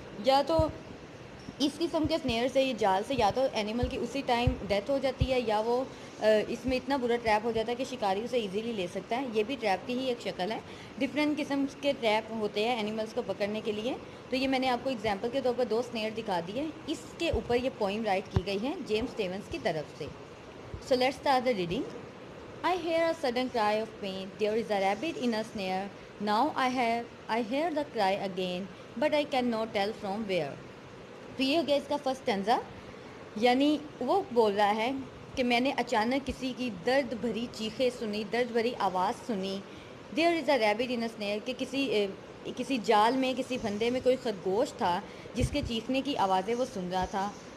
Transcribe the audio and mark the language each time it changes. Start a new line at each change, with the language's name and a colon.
Urdu: یا تو اس قسم کے سنیئر سے, یہ جال سے, یا تو اینیمل کی اسی ٹائم ڈیتھ ہو جاتی ہے, یا وہ اس میں اتنا برا ٹریپ ہو جاتا ہے کہ شکاری اسے ایزیلی لے سکتا ہے. یہ بھی ٹریپ کی ہی ایک شکل ہے. ڈفرینٹ قسم کے ٹریپ ہوتے ہیں اینیملس کو پکڑنے کے لیے. تو یہ میں نے آپ کو اگزامپل کے طور پر 2 سنیئر دکھا دیے. اس کے اوپر یہ پوئم رائٹ کی گئی ہے جیمز اسٹیونس کی طرف سے.
English: So let's start the reading. I hear a sudden cry of pain. There is a rabbit in a snare. Now I hear the cry again, but I cannot tell from where.
Urdu: تو یہ ہو گیا اس کا first ٹینزا. یعنی وہ بول رہا ہے کہ میں نے اچانک کسی کی درد بھری چیخیں سنی, درد بھری آواز سنی.
English: There is a rabbit in a snare,
Urdu: کہ کسی جال میں, کسی پھندے میں کوئی خرگوش تھا جس کے چیخنے کی آوازیں وہ سن رہا تھا.